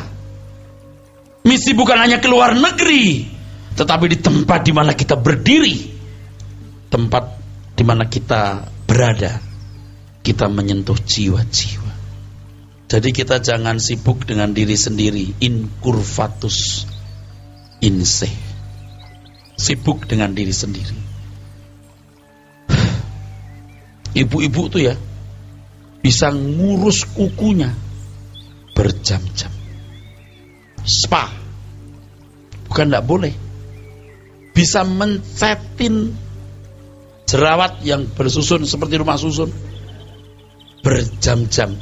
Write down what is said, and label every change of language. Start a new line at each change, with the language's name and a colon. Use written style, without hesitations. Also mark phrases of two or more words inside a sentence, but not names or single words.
Indonesian: Misi bukan hanya keluar negeri. Tetapi di tempat di mana kita berdiri, tempat di mana kita berada, kita menyentuh jiwa-jiwa. Jadi kita jangan sibuk dengan diri sendiri.
Latin: Incurvatus in se.
Indonesian: Sibuk dengan diri sendiri. Ibu-ibu tuh ya bisa ngurus kukunya berjam-jam. Spa, bukan tidak boleh. Bisa mencetin jerawat yang bersusun seperti rumah susun berjam-jam.